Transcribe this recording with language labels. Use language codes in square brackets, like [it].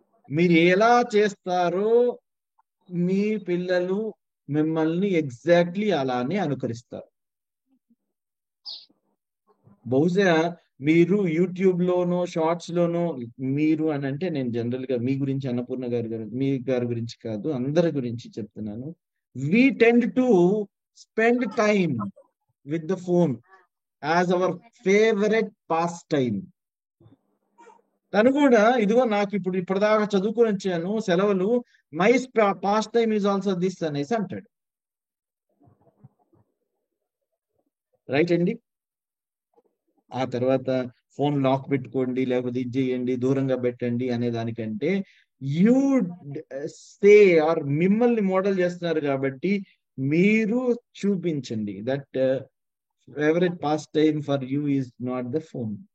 [te] మీరు ఎలా చేస్తారో మీ పిల్లలు మిమ్మల్ని ఎగ్జాక్ట్లీ అలానే అనుకరిస్తారు. బహుశా మీరు యూట్యూబ్ లోనో షార్ట్స్ లోనో, మీరు అని అంటే నేను జనరల్ గా మీ గురించి, అన్నపూర్ణ మీ గారి గురించి కాదు, అందరి గురించి చెప్తున్నాను. [en] We tend to spend time with the phone as our favorite pastime. [te] తను కూడా ఇదిగో నాకు ఇప్పుడు ఇప్పటిదాకా చదువుకొని వచ్చాను, సెలవులు, [en] my past time is also this [te] అనేసి అంటాడు. రైట్ అండి? ఆ తర్వాత ఫోన్ లాక్ పెట్టుకోండి, లేకపోతే ఇది చేయండి, దూరంగా పెట్టండి అనే దానికంటే [en] you say are [te] మిమ్మల్ని మోడల్ చేస్తున్నారు కాబట్టి మీరు చూపించండి [en] That favourite pastime for you is not the phone.